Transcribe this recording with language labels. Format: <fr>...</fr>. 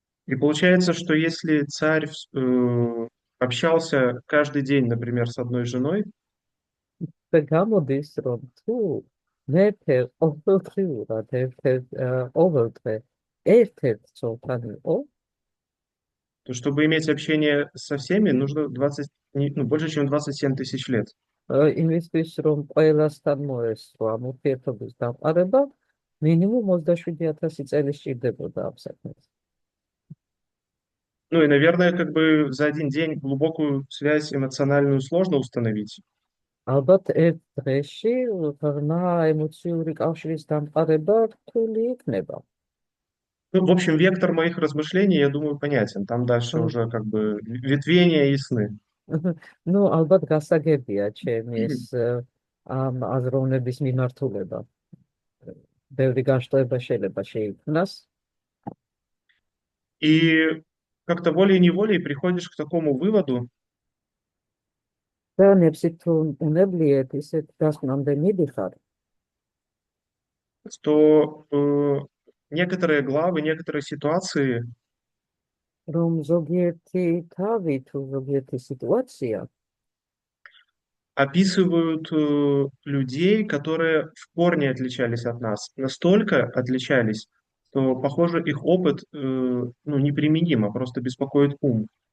<ru>И получается, что если царь общался каждый день, например, с одной женой,</ru> <ka>და გამოდის რომ თუ მეფე ყოველდღიურად ყოველდღე ერთ-ერთ ცოლთან იყო,</ka> <ru>то чтобы иметь общение со всеми, нужно 20, ну, больше, чем 27 тысяч лет.</ru> <ka>იმისთვის რომ ყველასთან მოესწრო ამ ურთიერთობის დამყარება, მინიმუმ 27,000 წელი სჭირდებოდა ამ საქმეს.</ka> <ru>Ну и, наверное, как бы за один день глубокую связь эмоциональную сложно установить.</ru> <ka>ალბათ ერთ დღეში ღრმა ემოციური კავშირის დამყარება რთული იქნება.</ka> <ru>Ну, в общем, вектор моих размышлений, я думаю, понятен. Там дальше уже как бы ветвения ясны.</ru> <ka>ну, ალბათ გასაგებია ჩემი ეს ამ აზროვნების მიმართულება. ბევრი განშტოება შეიძლება შეიქმნას.</ka> <ru>И как-то волей-неволей приходишь к такому выводу,</ru> <ka>და ნებსით თუ უნებლიეთ ისეთ დასკვნამდე მიდიხარ,</ka> <ru>что некоторые главы, некоторые ситуации</ru> <ka>რომ ზოგიერთი თავი თუ ზოგიერთი სიტუაცია</ka> <ru>описывают людей, которые в корне отличались от нас. Настолько отличались, что, похоже, их опыт ну, неприменим, а просто беспокоит ум.</ru>